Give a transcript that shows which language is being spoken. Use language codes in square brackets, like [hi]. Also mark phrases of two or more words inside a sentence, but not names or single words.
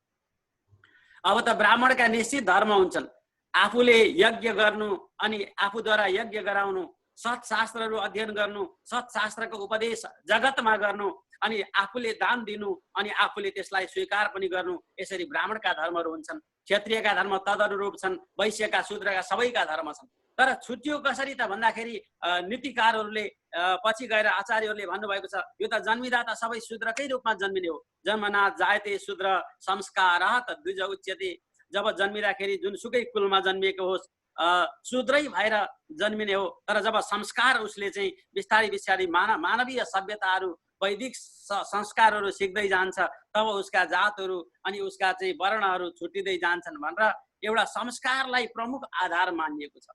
[ne] अब त ब्राह्मणका निश्चित धर्म हुन्छन्, आफूले यज्ञ गर्नु अनि आफूद्वारा यज्ञ गराउनु, सत्शास्त्रहरू अध्ययन गर्नु, सत्शास्त्रको उपदेश जगतमा गर्नु, अनि आफूले दान दिनु अनि आफूले त्यसलाई स्वीकार पनि गर्नु, यसरी ब्राह्मणका धर्महरू हुन्छन्। क्षत्रियका धर्म तदनुरूप छन्, वैश्यका, शूद्रका सबैका धर्म छन्। तर छुट्टियो कसरी त भन्दाखेरि नीतिकारहरूले पछि गएर आचार्यहरूले भन्नुभएको छ, यो त जन्मिँदा त सबै शूद्रकै रूपमा जन्मिने हो। [sa] जन्मना जायते शूद्र संस्कारात् द्विज उच्यते। [ne] जब जन्मिँदाखेरि जुनसुकै कुलमा जन्मिएको होस् शूद्रै भएर जन्मिने हो। तर जब संस्कार उसले चाहिँ बिस्तारै बिस्तारै मानवीय सभ्यताहरू, वैदिक संस्कारहरू सिक्दै जान्छ, तब उसका जातहरू अनि उसका चाहिँ वर्णहरू छुट्टिँदै जान्छन् भनेर एउटा संस्कारलाई प्रमुख आधार मानिएको छ।